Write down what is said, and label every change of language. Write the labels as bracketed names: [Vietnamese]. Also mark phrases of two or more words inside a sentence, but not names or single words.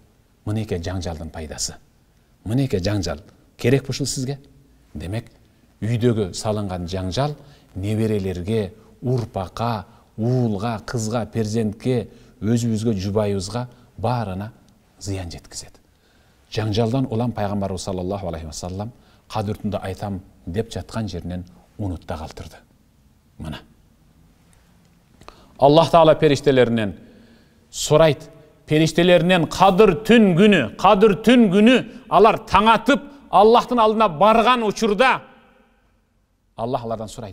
[Kyrgyz] Мынеке жаңжалдын пайдасы. Мынеке жаңжал керек бушул сизге? Демек, үйдөгү салынган жаңжал неберелерге, урпакка, уулга, кызга, перзентке, өзүбүзгө, жубайыбызга баарына зыян жеткизет. Жаңжалдан улам пайгамбарыбыз [Arabic] صلى الله عليه وسلم [Kyrgyz] кадыр түндө айтам деп жаткан жеринен унутта калтырды. Мына. Аллах Таала периштелеринен сурайт, периштелеринен кадыр түн күнү алар таң атып Аллахтын алдына барган учурда Аллах алардан сурайт.